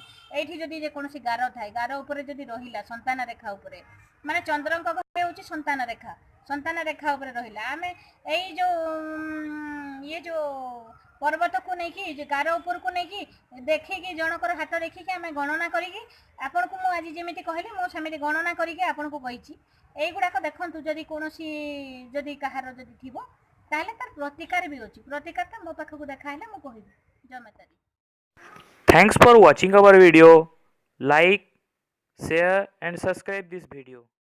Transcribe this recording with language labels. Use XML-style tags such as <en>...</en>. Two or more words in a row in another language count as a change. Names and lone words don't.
<or>ଏଇଠି ଯଦି ଯେକୌଣସି ଗାର ଥାଏ, ଗାର ଉପରେ ଯଦି ରହିଲା ସନ୍ତାନ ରେଖା ଉପରେ, ମାନେ ଚନ୍ଦ୍ରଙ୍କ ଘରେ ହେଉଛି ସନ୍ତାନ ରେଖା ଉପରେ ରହିଲା, ଆମେ ଏଇ ଯୋଉ ପର୍ବତକୁ ନେଇକି ଗାର ଉପରକୁ ନେଇକି ଦେଖିକି ଜଣଙ୍କର ହାତ ଦେଖିକି ଆମେ ଗଣନା କରିକି ଆପଣଙ୍କୁ ମୁଁ ଆଜି ଯେମିତି କହିଲି ମୁଁ ସେମିତି ଗଣନା କରିକି ଆପଣଙ୍କୁ କହିଛି। এইগুড়াক ଦେଖନ୍ତୁ, ଯଦି କୌଣସି ଯଦି କାହାର ଯଦି ଥିବ ତାହେଲେ ତାର ପ୍ରତିକାର ବି ଅଛି। ପ୍ରତିକାରଟା ମୋ ପାଖକୁ ଦେଖାହେଲେ ମୁଁ କହିବି ଜମତାରି।</or> <en>Thanks for watching our video. Like, share and subscribe this video.</en>